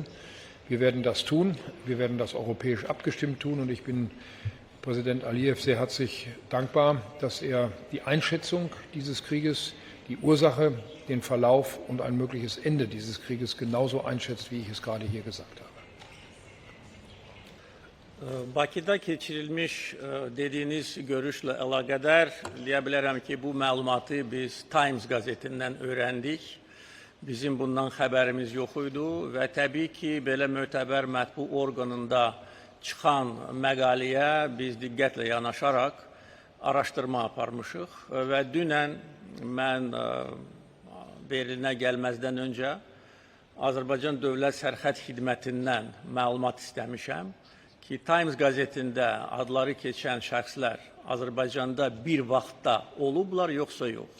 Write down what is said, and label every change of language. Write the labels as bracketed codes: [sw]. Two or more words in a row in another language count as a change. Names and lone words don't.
[de] Wir werden das tun. Wir werden das europäisch abgestimmt tun. Und ich bin Präsident Aliyev sehr herzlich dankbar, dass er die Einschätzung dieses Krieges, die Ursache, den Verlauf und ein mögliches Ende dieses Krieges genauso einschätzt, wie ich es gerade hier gesagt habe. [az] Bakıda keçirilmiş dediğiniz görüşle əlaqədar deyə bilərəm ki, bu məlumatı biz Times qəzetindən öyrəndik. Bizim bundan xəbərimiz yox idi və təbii ki, belə mötəbər mətbu orqanında çıxan məqaləyə biz diqqətlə yanaşaraq araşdırma aparmışıq və dünən mən Berlinə gəlməzdən öncə Azərbaycan Dövlət Sərhəd Xidmətindən məlumat istəmişəm ki, Times qəzetində adları keçən şəxslər Azərbaycanda bir vaxtda olublar, yoxsa yox.